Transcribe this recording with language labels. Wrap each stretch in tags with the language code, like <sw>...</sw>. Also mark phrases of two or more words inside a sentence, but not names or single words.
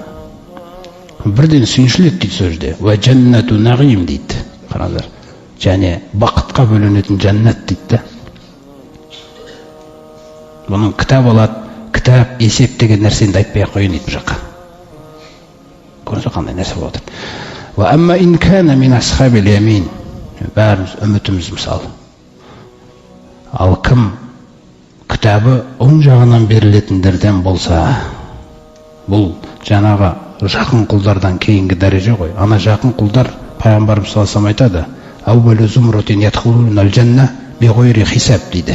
<kk>Бірден сүйіншіледі дейді сол жерде.</kk> <ar>وجنة نعيم</ar> <kk>дейді. Қараңдар. Және бақытқа бөленетін жәннат дейді. Бұның кітап алады, кітап, есеп деген нәрсені айтпай-ақ қойын дейді бұл жаққа. Көрінсе қандай нәрсе болады.</kk> <ar>وأما إن كان من أصحاب اليمين,</ar> <kk>бәріміз үмітіміз мысалы. Ал кім кітабы оң жағынан берілетіндерден болса, бұл жаңағы жақын құлдардан кейінгі дәреже ғой. Ана жақын құлдар пайғамбарымыз</kk> <ar>صلى الله عليه</ar> <kk>айтады:</kk> <ar>أول زمرة يدخلون الجنة بغير حساب</ar> <kk>дейді.</kk>